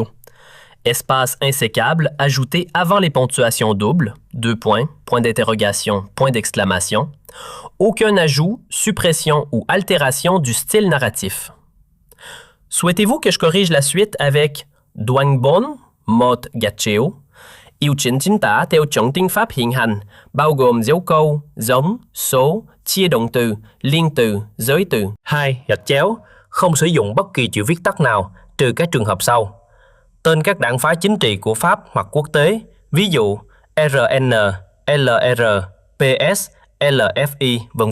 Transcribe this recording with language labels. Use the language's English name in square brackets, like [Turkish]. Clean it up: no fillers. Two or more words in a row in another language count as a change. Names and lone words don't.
[French] Espace insécable ajouté avant les ponctuations doubles, 2 points, point d'interrogation, point d'exclamation. Aucun ajout, suppression ou altération du style narratif. Souhaitez-vous que je corrige la suite avec [Vietnamese] Doang Bon, Mot Gatcheo, Yêu chính chính tả theo chuẩn tiếng Pháp hiện hành, bao gồm dấu câu, giống, số, chia động từ, liên từ, giới từ. 2. Gạch chéo, không sử dụng bất kỳ chữ viết tắt nào, trừ các trường hợp sau. Tên các đảng phái chính trị của Pháp hoặc quốc tế, ví dụ RN, LR, PS, LFI, v.v.